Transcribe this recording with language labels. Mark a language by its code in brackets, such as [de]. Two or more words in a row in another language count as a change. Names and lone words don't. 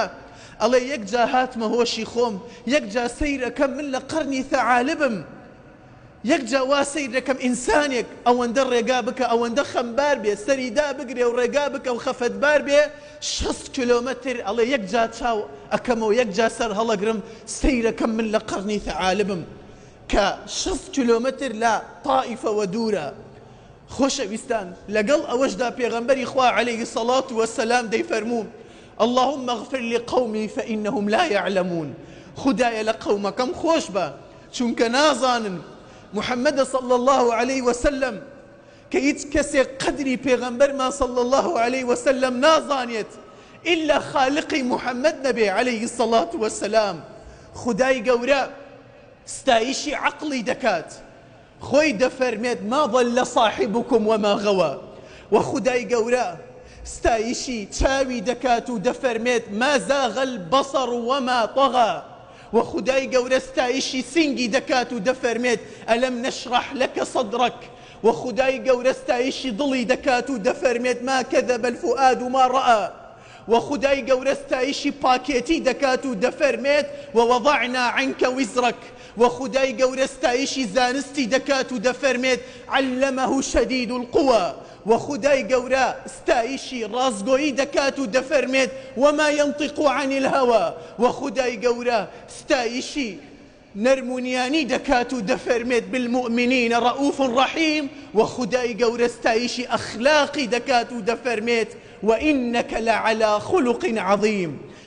[ckb] ئەڵێ یەک جا هاتمە هۆشی خۆم یەک جا سەیرەکەم من لە قەرنی ثەعالبم یەک جا وا سەیر دەکەم ئینسانێک ئەوەندە ڕێگا بکە ئەوەندە خەمبار بێ سەریدا بگرێ و ڕێگا بکە و خەفەتبار بێ 60 کیلۆمەتر ئەڵێ یەک جا چاو ئەکەمەوە یەک جا سەر هەڵەگرم سەیرەکەم من لە قەرنی ثەعالبم کە 60 کیلۆمەتر لە تائیفەوە دوورە. خۆشەویستان لەگەڵ ئەوەشدا پێغەمبەری خوا [ar] عەلەیهی سەڵات وەسەلام [ckb] دەیفەرموو [ar] اللهم اغفر لقومي فإنهم لا يعلمون. [ckb] خدایە لە قەومەکەم خۆش بە چونکە نازانن. محمد [ar] صلى الله عليه وسلم [ckb] کە هیچ کەسێک قەدری پێغەمبەرمان [ar] صلى الله عليه وسلم [ckb] نازانێت إلا خالقی محمد نەبێ [ar] عەلەیهی الصلاة والسلام. [ckb] خدای گەورە ستایشی عەقڵی دەکات خۆی دەفەرمێت [ar] ما ضل صاحبكم وما غوى [ckb] و خدای گەورە ستایشی چاوی دەکات و دەفەرمێت [ar] ما زاغ البصر وما طغى [ckb] و خدای گەورە ستایشی سینگی دەکات و دەفەرمێت [ar] ئەلەم نەشرح لەکە صدرك [ckb] و خدای گەورە ستایشی دڵی دەکات و دەفەرمێت ما [ar] كذب الفؤاد ما رأى [ckb] و خدای گەورە ستایشی پاکێتی دەکات و دەفەرمێت [ar] ووضعنا عنك وزرك [ckb] و خدای گەورە ستایشی زانستی دەکات و دەفەرمێت [ar] علمه شدید القوى [ckb] و خدای گەورە ستایشی ڕازگۆیی دەکات و دەفەرمێت [ar] وما ينطق عن الهوى [ckb] و خدای گەورە ستایشی نەرمونیانی دەکات و دەفەرمێت [ar] بالمؤمنین ڕەئوف ڕەحیم [ckb] و خدای گەورە ستایشی ئەخلاقی دەکات و دەفەرمێت [ar] وإنك لعلى خلق عظيم.